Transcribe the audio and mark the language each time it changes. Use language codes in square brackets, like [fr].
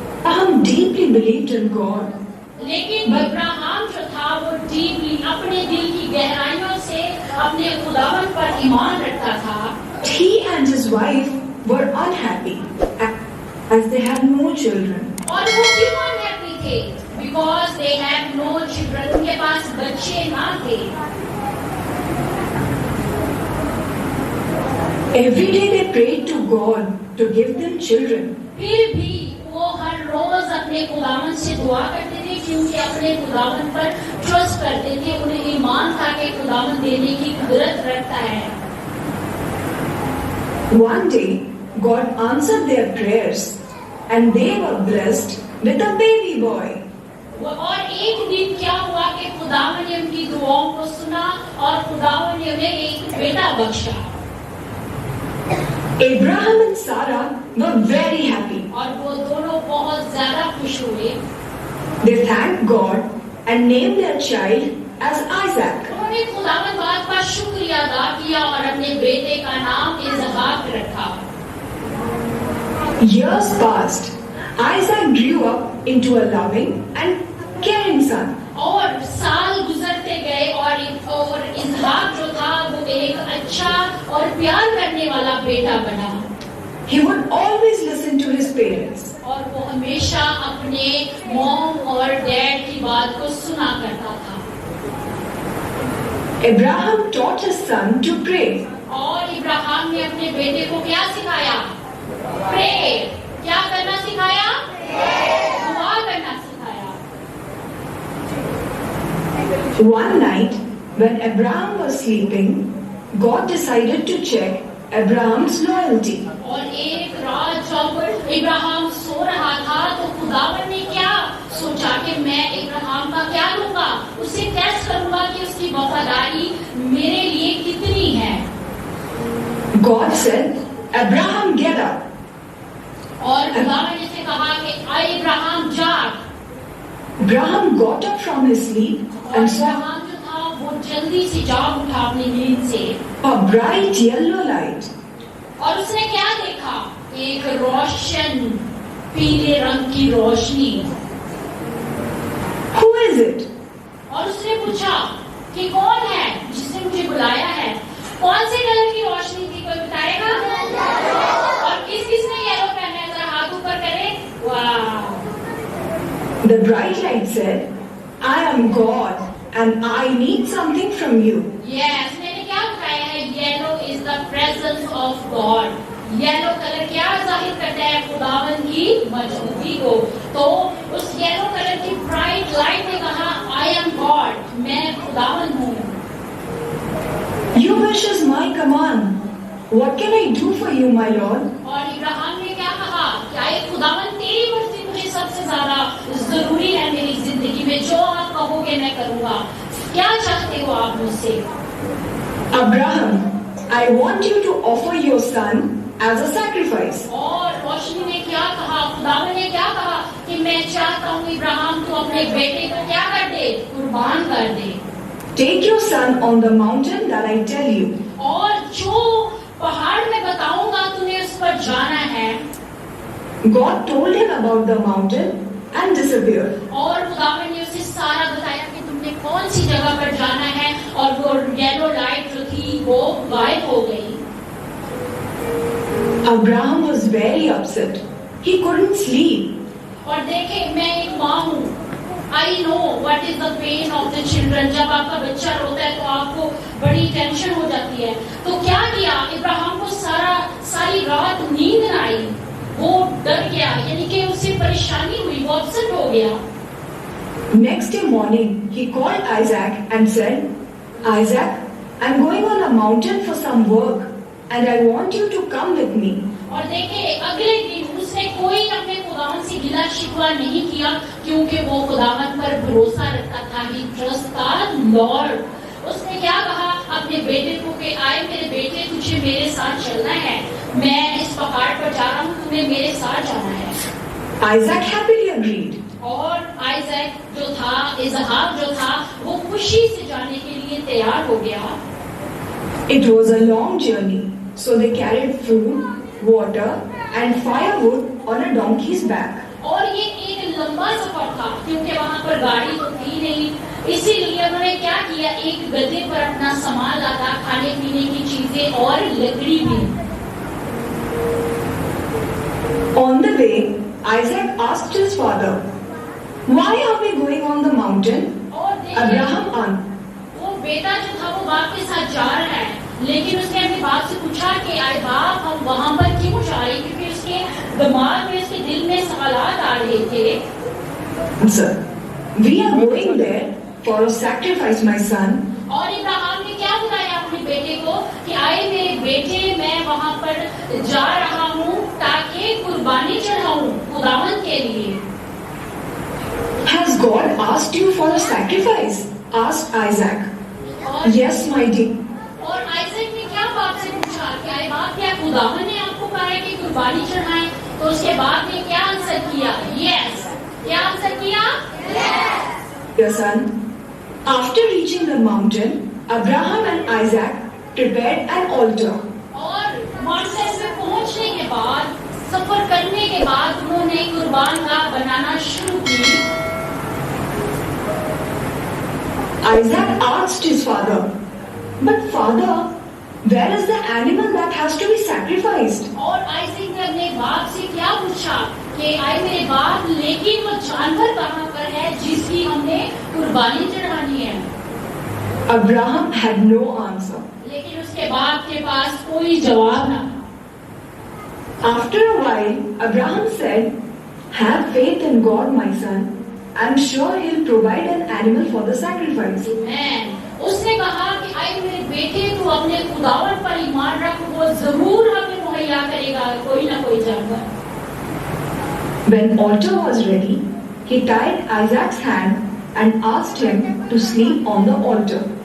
[en] Abraham deeply believed in God. [hi] लेकिन इब्राहिम जो था वो डीपली अपने दिल की गहराइयों से अपने खुदावन पर ईमान रखता था. [en] He and his wife were unhappy as they had no children. [hi] और वो क्यों अनहैप्पी थे? [en] Because they had no children. [hi] उनके पास बच्चे ना थे. [en] Every day they prayed to God to give them children. [hi] फिर भी वो हर रोज अपने खुदावन से दुआ करते थे, क्योंकि अपने खुदावन पर ट्रस्ट करते थे. उन्हें ईमान था कि खुदावन देने की कुदरत रखता है. [en] One day God answered their prayers and they were blessed with a baby boy. [hi] और एक दिन क्या हुआ कि खुदावन ने उनकी दुआओं को सुना और खुदावन ने उन्हें एक बेटा बख्शा. [en] Abraham and Sarah were very happy. [hi] और वो दोनों बहुत ज्यादा खुश हुए. [en] They thanked God and named their child as Isaac. [hi] उन्होंने खुदावन बात का शुक्रिया अदा किया और अपने बेटे का नाम इसहाक रखा. [en] Years passed. Isaac grew up into a loving and caring son. [hi] और साल गुजरते गए और इसहाक जो था वो एक अच्छा और प्यार करने वाला बेटा बना. [en] He would always listen to his parents. [hi] और वो हमेशा अपने मॉम और डैड की बात को सुना करता था. [en] Abraham taught his son to pray. [hi] और इब्राहिम ने अपने बेटे को क्या सिखाया? प्रे. क्या करना सिखाया? दुआ करना सिखाया. [en] One night, when Abraham was sleeping, God decided to check Abraham's loyalty. [hi] और एक रात जब इब्राहिम सो रहा था तो खुदावन ने क्या सोचा कि मैं इब्राहिम का क्या लूंगा, उसे टेस्ट करूंगा कि उसकी वफादारी मेरे लिए कितनी है. [en] God said, Abraham, get up. [hi] और खुदावन ने से कहा कि इब्राहिम जाग. [en] Abraham got up from his sleep [hi] और [en] and saw [hi] इब्राहिम जो था वो जल्दी से जाग उठा अपनी नींद से. [en] a bright yellow light. [hi] और उसने क्या देखा? एक रोशन पीले रंग की रोशनी. [en] Who is it? [hi] और उसने पूछा कि कौन है जिसने मुझे बुलाया है? कौन से कलर की रोशनी थी, कोई बताएगा? और किसने येलो पहना है? जरा हाथ ऊपर करे. वाह. [en] The bright light said, I am God and I need something from you. Yes, [hi] मैंने क्या बताया है? [en] Yellow is the presence of God. [hi] Yellow colour क्या जाहिर करता है? खुदावन की मौजूदगी को. तो उस येलो कलर की ब्राइट लाइट ने कहा, [en] I am God, [hi] मैं खुदावन हूँ. [en] Your wish is my command. What can I do for you, my Lord? [hi] और इब्राहिम ने क्या कहा? क्या ये खुदावन तेरी मर्जी मुझे सबसे ज्यादा जरूरी है मेरी जिंदगी में, जो आप कहोगे मैं करूंगा. क्या चाहते हो आप मुझसे? [en] Abraham, I want you to offer your son as a sacrifice. [hi] और रोशनी ने क्या कहा? खुदावन ने क्या कहा कि मैं चाहता हूँ इब्राहिम तू अपने बेटे को क्या कर दे? कुर्बान कर दे. [en] Take your son on the mountain that I tell you. [hi] और जो पहाड़ में बताऊंगा तुम्हें उस पर जाना है. [en] God told him about the mountain and disappeared. [hi] और खुदावन ने उसे सारा बताया कि तुमने कौन सी जगह पर जाना है, और वो येलो लाइट जो थी वो गायब हो गई. [en] Abraham was very upset. He couldn't sleep. [hi] और देखे, मैं एक माँ हूँ. [en] I know what is the pain of the children. [hi] जब आपका बच्चा रोता है तो आपको बड़ी टेंशन हो जाती है. तो क्या किया? इब्राहिम को सारी रात नींद न आई. वो डर गया, यानी कि उसे परेशानी हुई, वो अपसेट हो गया. [en] Next day morning, he called Isaac and said, Isaac, I'm going on a mountain for some work and I want you to come with me. [hi] और देखे, अगले दिन उसने कोई अपने खुदावन से गिला शिकवा नहीं किया, क्योंकि वो खुदावन पर भरोसा रखता था. [en] He trusted Lord. [hi] उसने क्या कहा अपने बेटे को कि आए मेरे बेटे, तुझे मेरे साथ चलना है. मैं इस पहाड़ पर जा रहा हूँ, तुम्हें मेरे साथ जाना है. [en] Isaac happily agreed. [hi] और आइजैक जो था, इसहाक जो था, वो खुशी से जाने के लिए तैयार हो गया. [en] It was a long journey, so they carried food, water and firewood on a donkey's back. [hi] और ये एक लंबा सफर था, क्योंकि वहाँ पर गाड़ी तो थी नहीं. इसीलिए उन्होंने क्या किया? एक गधे पर अपना सामान लादा, खाने पीने की चीजें और लकड़ी भी. [en] On the way, Isaac asked his father, Why are we going on the mountain? [hi] और देखिए, [en] Abraham answered, [hi] वो बेटा जो था वो बाप के साथ जा रहा है, लेकिन उसने अपने बाप से पूछा कि आए बाप, हम वहाँ पर क्यों जा रहे हैं? क्योंकि उसके दिमाग में, उसके दिल में सवालात आ रहे थे. [en] Sir, we are going there for a sacrifice, my son. [hi] और इब्राहिम ने क्या बताया अपने बेटे को कि आए मेरे बेटे, मैं वहाँ पर जा रहा हूँ ताकि कुर्बानी चढ़ाऊं खुदावन के लिए. [en] Has God asked you for a sacrifice? Asked Isaac. [hi] और [en] Yes, my dear. [hi] और आइजैक ने क्या बाप से पूछा कि आए बाप, क्या खुदावन ने आपको कहा है कि कुर्बानी चढ़ाएं? तो उसके बाप ने क्या आंसर किया? यस. क्या आंसर किया? [en] Dear son, after reaching the mountain, Abraham and Isaac prepared an altar. [hi] और माउंटेन में पहुंचने के बाद, सफर करने के बाद, उन्होंने कुर्बान गाह बनाना शुरू की. [en] Isaac asked his father, But father, where is the animal that has to be sacrificed? [hi] और आइजैक ने अपने बाप से क्या पूछा कि आए मेरे बाप, लेकिन वो जानवर कहाँ पर है जिसकी हमने कुर्बानी चढ़ानी है? [en] Abraham had no answer. [hi] लेकिन उसके बाप के पास कोई जवाब ना. [en] After a while, Abraham said, Have faith in God, my son. I'm sure He'll provide an animal for the sacrifice. [hi] Amen. उसने कहा कि आए आए मेरे बेटे तू अपने खुदावन पर ईमान रख, वो जरूर हमें मुहैया करेगा कोई ना कोई जानवर। [en] When altar was ready, he tied Isaac's hand and asked him to sleep on the altar.